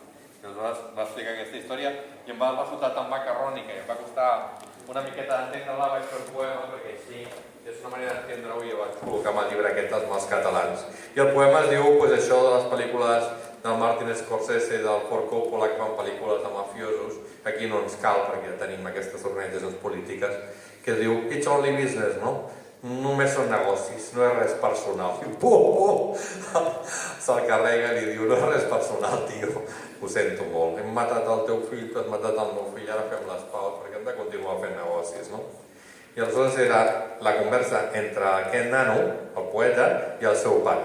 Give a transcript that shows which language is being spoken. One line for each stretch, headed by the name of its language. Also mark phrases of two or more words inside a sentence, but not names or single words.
Catalan: I aleshores va explicar aquesta història i em va resultar tan macarrònica i em va costar una miqueta d'entendre-la, vaig fer un poema perquè sí, és una manera d'entendre-ho i jo vaig col·locar amb el llibre aquest dels mals catalans. I el poema es diu això de les pel·lícules del Martin Scorsese i del Ford Coppola que fan pel·lícules de mafiosos. Aquí no ens cal perquè ja tenim aquestes organitzacions polítiques, que es diu
English: It's only business,
Catalan: no? Només són negocis, no és res personal. I pum! Se'l carrega i li diu, no és res personal, tio. Ho sento molt. Hem matat el teu fill, tu has matat el meu fill, ara fem les paus perquè hem de continuar fent negocis, no? I aleshores era la conversa entre aquest nano, el poeta, i el seu pare.